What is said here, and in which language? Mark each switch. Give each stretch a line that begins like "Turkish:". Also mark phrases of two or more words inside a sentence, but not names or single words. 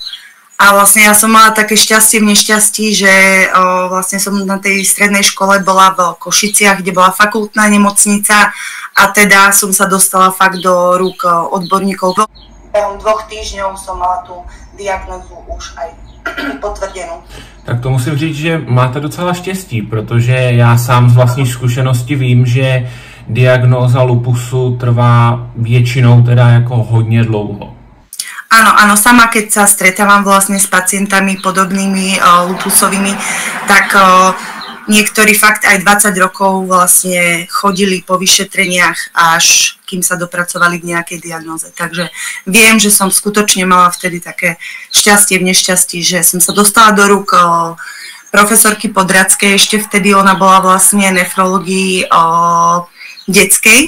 Slovak: A vlastne ja som mala také šťastie v nešťastí, že vlastne som na tej strednej škole bola v Košiciach, kde bola fakultná nemocnica a teda som sa dostala fakt do rúk odborníkov. Behom 2 týždňov som mala tú diagnózu už aj potvrdenú.
Czech: Tak to musím říct, že máte docela štěstí, protože já sám z vlastní zkušenosti vím, že diagnóza lupusu trvá většinou teda jako hodně dlouho.
Slovak: Áno, sama keď sa stretávam vlastne s pacientami podobnými lupusovými, tak niektorí fakt aj 20 rokov vlastne chodili po vyšetreniach, až kým sa dopracovali k nejakej diagnóze. Takže viem, že som skutočne mala vtedy také šťastie v nešťastí, že som sa dostala do rúk profesorky Podradskej, ešte vtedy ona bola vlastne nefrológii detskej.